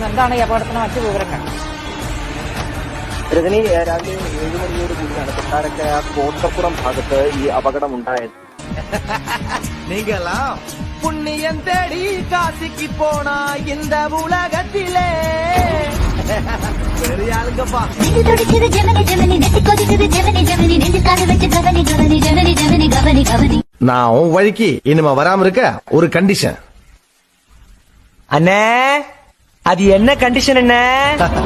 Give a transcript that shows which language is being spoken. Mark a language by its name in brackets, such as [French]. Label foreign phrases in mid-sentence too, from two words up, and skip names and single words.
[Malayalam] എന്താണ് ഈ അപകടത്തിന് മറ്റു വിവരങ്ങൾ? രജനി, രാവിലെ 7 മണിയോട് കൂടിയാണ് കൊട്ടാരക്കര കോട്ടപ്പുറം ഭാഗത്ത് ഈ അപകടമുണ്ടായത്. പുണ്യം തേടി കാശിക്ക് പോണ [Tamil] இந்த உலகத்திலே நான் உன் வழிக்கு இனிமே வராம இருக்க ஒரு கண்டிஷன். அண்ணே, அது என்ன கண்டிஷன் அண்ணே?